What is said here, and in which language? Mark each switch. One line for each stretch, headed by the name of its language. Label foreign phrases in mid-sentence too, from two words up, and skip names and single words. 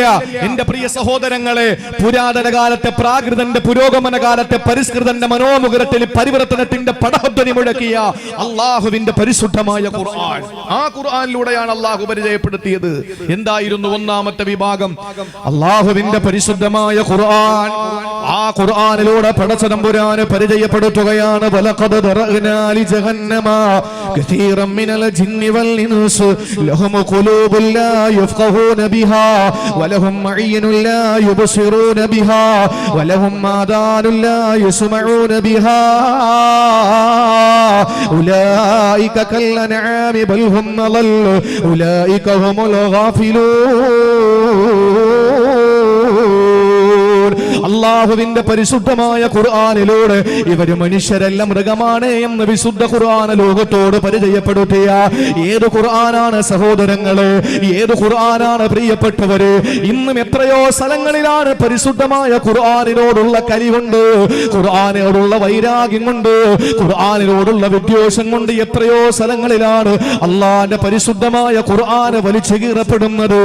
Malayalam: എന്റെ പ്രിയ സഹോദരങ്ങളെ, പുരാതന കാലത്തെ പ്രാകൃതന്റെ പുരോഗമന കാലത്തെ പരിഷ്കൃതന്റെ മനോമുഖരത്തിൽ പരിവർത്തനത്തിന്റെ പടഹധ്വനി മുഴക്കിയ അള്ളാഹുവിന്റെ പരിശുദ്ധമായ ഖുർആൻ. ആ ഖുർആനിലൂടെയാണ് അള്ളാഹു പരിചയപ്പെടുത്തിയത്. എന്തായിരുന്നു ഒന്നാമത്തെ വിഭാഗം? അള്ളാഹുവിന്റെ പരിശുദ്ധമായ ഖുർആൻ. ആ ഖുർആനിലൂടെ പടച്ചതമ്പുരാനെ പരിചയപ്പെടുത്തുകയാണ്.
Arabic: ولقد ذرأنا لجهنم كثيرا من الجن والإنس لهم قلوب لا يفقهون بها ولهم أعين لا يبصرون بها ولهم آذان لا يسمعون بها أولئك كالأنعام بل هم أضل أولئك هم الغافلون.
Malayalam: അള്ളാഹുവിന്റെ പരിശുദ്ധമായ ഖുർആനിലൂടെ ഇവര് മനുഷ്യരല്ല മൃഗമാണ് എന്ന് വിശുദ്ധ ഖുർആൻ ലോകത്തോട് പരിചയപ്പെടുത്തിയ ഏത് ഖുർആനാണ് സഹോദരങ്ങളെ, ഏത് ഖുർആനാണ് പ്രിയപ്പെട്ടവര്? ഇന്നും എത്രയോ സ്ഥലങ്ങളിലാണ് പരിശുദ്ധമായ ഖുർആനിനോടുള്ള കലിവുണ്ട്, ഖുർആനിനോടുള്ള വൈരാഗ്യം കൊണ്ട്, ഖുർആനിനോടുള്ള വിദ്വേഷം കൊണ്ട് എത്രയോ സ്ഥലങ്ങളിലാണ് അള്ളാന്റെ പരിശുദ്ധമായ ഖുർആന് വലിച്ചു കീറപ്പെടുന്നത്.